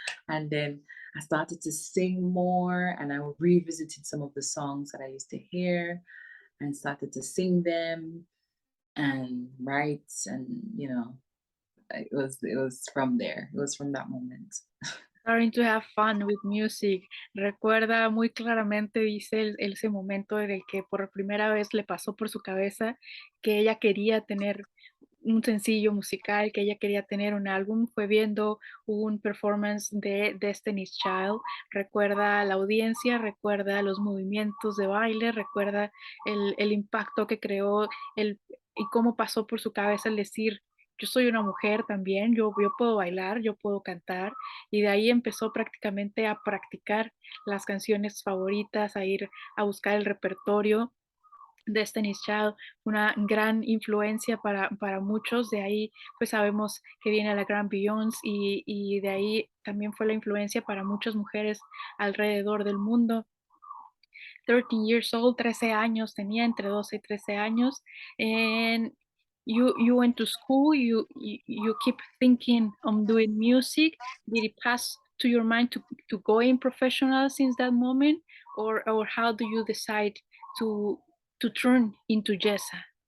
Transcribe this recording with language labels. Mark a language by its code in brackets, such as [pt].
[en] And then I started to sing more and I revisited some of the songs that I used to hear and started to sing them and write and it was from there. It was from that moment. Starting to have fun with music. [es] Recuerda muy claramente, dice, ese momento en el que por primera vez le pasó por su cabeza que ella quería tener un sencillo musical, que ella quería tener un álbum, fue viendo un performance de Destiny's Child, recuerda la audiencia, recuerda los movimientos de baile, recuerda el impacto que creó y cómo pasó por su cabeza el decir, yo soy una mujer también, yo puedo bailar, yo puedo cantar, y de ahí empezó prácticamente a practicar las canciones favoritas, a ir a buscar el repertorio Destiny's Child, una gran influencia para muchos. De ahí, pues sabemos que viene la gran Beyoncé y de ahí también fue la influencia para muchas mujeres alrededor del mundo. [en] 13 years old, [es] 13 años tenía, entre 12 y 13 años. [en] And you went to school, you keep thinking on doing music. Did it pass to your mind to go in professional since that moment? Or how do you decide to to turn into YEZA?